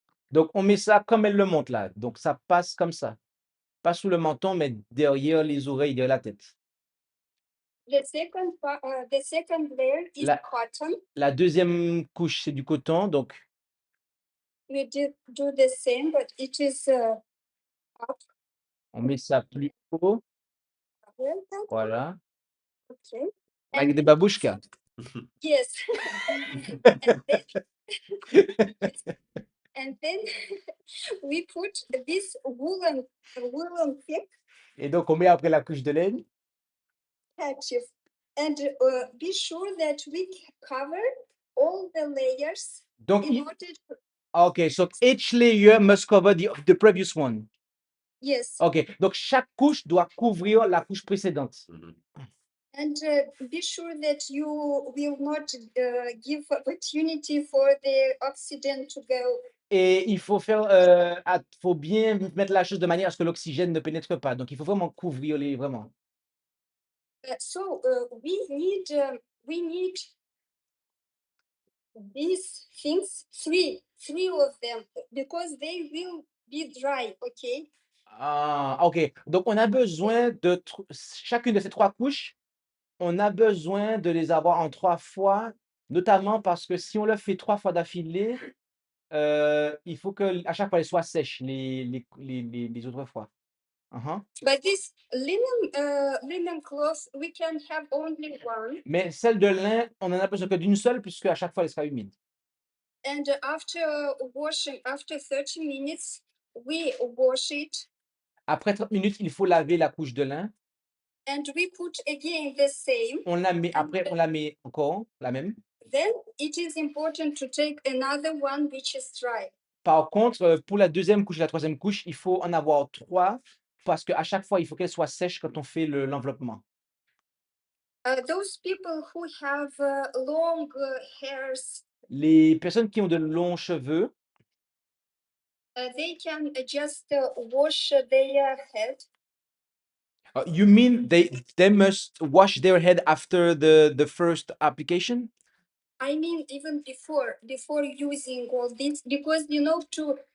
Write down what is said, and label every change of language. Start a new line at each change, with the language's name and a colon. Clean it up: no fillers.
French: Donc, on met ça comme elle le montre là. Donc, ça passe comme ça. Pas sous le menton, mais derrière les oreilles, derrière la tête.
English: The second layer is cotton.
French: La deuxième couche, c'est du coton. Donc,
English: We do the same, but it is up.
French: on met ça plus haut.
English: Well done.
French: Voilà.
English: Okay.
French: Avec des babouchkas.
English: Yes. And then we put this woolen thick
French: Et donc, on met après la couche de laine.
English: handkerchief, and be sure that we cover all the layers
French: Donc,
English: in order to, OK, so each layer must cover the previous one. yes,
French: OK, donc chaque couche doit couvrir la couche précédente.
English: and be sure that you will not give opportunity for the oxygen to go.
French: Et il faut faut bien mettre la chose de manière à ce que l'oxygène ne pénètre pas. Donc, il faut vraiment couvrir vraiment.
English: So we need these things, three of them, because they will be dry. Okay. Ah, OK.
French: Donc, on a besoin de chacune de ces 3 couches, on a besoin de les avoir en 3 fois, notamment parce que si on le fait 3 fois d'affilée, il faut qu'à chaque fois, elles soient sèches, les autres fois.
English: But this linen cloth, we can have only one.
French: Mais celle de lin, on en a besoin que d'une seule, puisque à chaque fois, elle sera humide.
English: And after washing, after 30 minutes, we wash it.
French: Après 30 minutes, il faut laver la couche de lin.
English: And we put again the same.
French: On la met, après, on la met encore, la même.
English: Then it is important to take another one which is dry.
French: Par contre, pour la deuxième couche et la troisième couche, il faut en avoir 3 parce qu'à chaque fois, il faut qu'elle soit sèche quand on fait l'enveloppement.
English: Those people who have long hairs,
French: Les personnes qui ont de longs cheveux,
English: they can just wash their head. you mean they must wash their head after the first application? I mean, even before using all this, because to